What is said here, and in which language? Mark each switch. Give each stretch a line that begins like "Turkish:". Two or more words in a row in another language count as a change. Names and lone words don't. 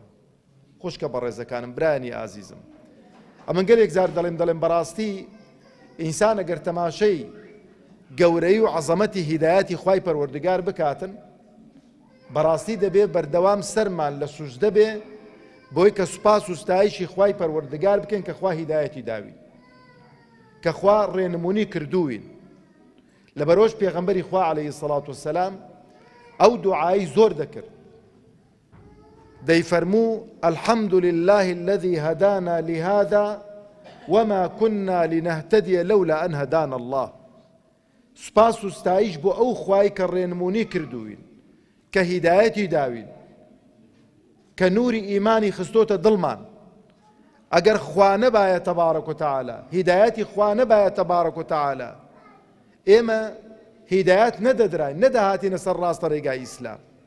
Central Kurdish: خوشکە بەڕێزەکانم برایانی ئازیزم ئەمن گەلێک زار دەڵێم بەڕاستی ئینسان ئەگەر تەماشەی گەورەی و عەزەمەتی هیدایەتی خوای پەروەردگار بکاتن بەڕاستی دەبێ بەردەوام سەرمان لە سوژدە بێ بۆی کە سوپاس و ستایشی خوای پەروەردگار بکەین کە خوا هیدایەتی داوین کە خوا ڕێنمونی کردووین. لەبەرۆش پێغەمبەری خوا
Arabic: عەلەیهی سەڵات وسەلام
Central Kurdish: ئەو دوعایی زۆر دەکرد دەیفەرموو
Arabic: الحەمد لله الذي هدانا لهذا وما كنا لنهتدي لولا أن هدانا الله.
Central Kurdish: سوپاس و ستایش بۆ ئەو خوای کە ڕێنمونی کردووین کە هیدایەتی داوین کە نوری ئیمانی خستۆتە دڵمان. ئەگەر خوا نەبایە
Arabic: تەبارەک و تەعالا
Central Kurdish: هیدایەتی خوا نەبایە
Arabic: تەبارەک و تەعالا
Central Kurdish: ئێمە هیدایەت نەدەدراین نەدەهاتینە سەر ڕاستە ڕێگای ئیسلام.